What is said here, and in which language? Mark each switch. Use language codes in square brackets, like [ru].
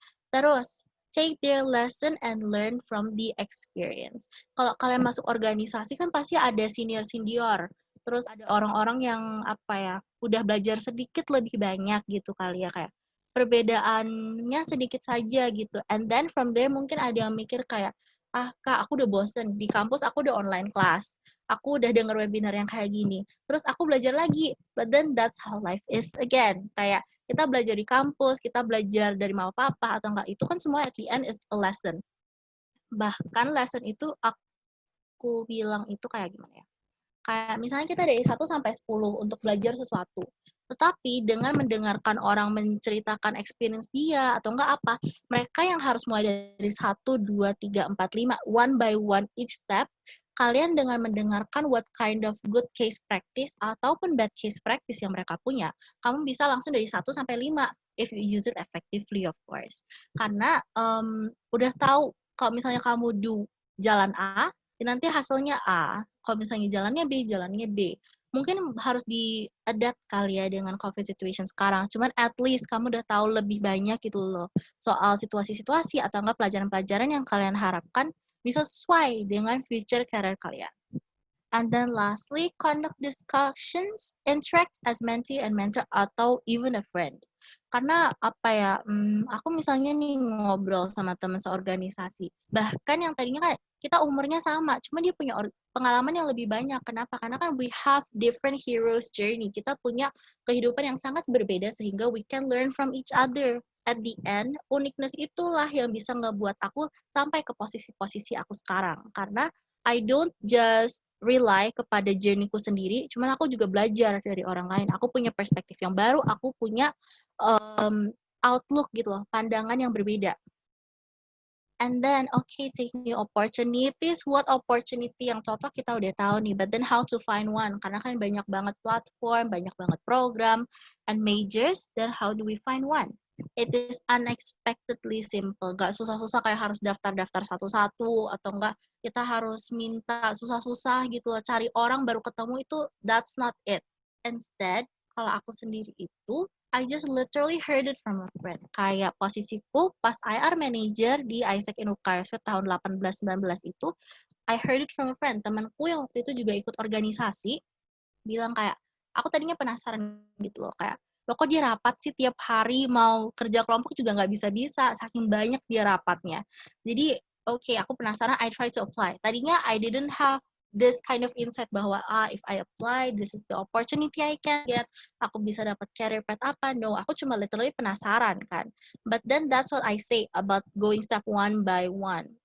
[en] Terus take their lesson and learn from the experience. [id] Kalau kalian masuk organisasi kan pasti ada senior, terus ada orang-orang yang udah belajar sedikit lebih banyak gitu kali ya, kayak perbedaannya sedikit saja gitu. [en] And then from there [id] mungkin ada yang mikir kayak, Kak, aku udah bosen. Di kampus aku udah online class. Aku udah denger webinar yang kayak gini. Terus aku belajar lagi. [en] But then that's how life is again. [id] Kayak kita belajar di kampus, kita belajar dari mama papa atau enggak. Itu kan semua [en] at the end is a lesson. [id] Bahkan lesson itu aku bilang itu kayak gimana ya? Kayak misalnya kita dari 1 sampai 10 untuk belajar sesuatu. Tetapi dengan mendengarkan orang menceritakan experience dia atau enggak apa, mereka yang harus mulai dari 1, 2, 3, 4, 5, [en] one by one each step, [id] kalian dengan mendengarkan [en] what kind of good case practice [id] ataupun [en] bad case practice [id] yang mereka punya, kamu bisa langsung dari 1 sampai 5 [en] if you use it effectively of course. [id] Karena udah tahu kalau misalnya kamu do jalan A, nanti hasilnya A. Kalau misalnya jalannya B. Mungkin harus di-adapt kali ya dengan COVID situation sekarang. Cuman at least kamu udah tahu lebih banyak gitu loh soal situasi-situasi atau enggak pelajaran-pelajaran yang kalian harapkan bisa sesuai dengan future career kalian. [en] And then lastly, conduct discussions, interact as mentee and mentor [id] atau [en] even a friend. [id] Karena apa ya, aku misalnya nih ngobrol sama teman seorganisasi, bahkan yang tadinya kan kita umurnya sama, cuma dia punya pengalaman yang lebih banyak. Kenapa? Karena kan [en] we have different heroes journey. [id] Kita punya kehidupan yang sangat berbeda sehingga [en] we can learn from each other. At the end, [id] uniqueness itulah yang bisa ngebuat aku sampai ke posisi-posisi aku sekarang. Karena [en] I don't just rely [id] kepada journey-ku sendiri, cuman aku juga belajar dari orang lain. Aku punya perspektif yang baru, aku punya outlook gitu loh, pandangan yang berbeda. [en] And then, okay, take new opportunities. What opportunity [id] yang cocok kita udah tahu nih, [en] but then how to find one? [id] Karena kan banyak banget [en] platform, [id] banyak banget [en] program, and majors, then how do we find one? It is unexpectedly simple. [id] Gak susah-susah kayak harus daftar-daftar satu-satu, atau enggak kita harus minta susah-susah gitu loh, cari orang baru ketemu itu, [en] that's not it. Instead, [id] kalau aku sendiri itu, [en] I just literally heard it from a friend. [id] Kayak posisiku pas IR manager di Isaac in UKSW tahun 18-19 itu, [en] I heard it from a friend. [id] Temanku yang waktu itu juga ikut organisasi, bilang kayak, aku tadinya penasaran gitu loh, kayak, loh kok dia rapat sih tiap hari, mau kerja kelompok juga nggak bisa-bisa, saking banyak dia rapatnya. Jadi, [en] okay, [id] aku penasaran, [en] I try to apply. [id] Tadinya [en] I didn't have this kind of insight [id] bahwa [en] if I apply, this is the opportunity I can get, [id] aku bisa dapat career path apa. [en] No, [id] aku cuma literally penasaran kan. [en] But then that's what I say about going step one by one.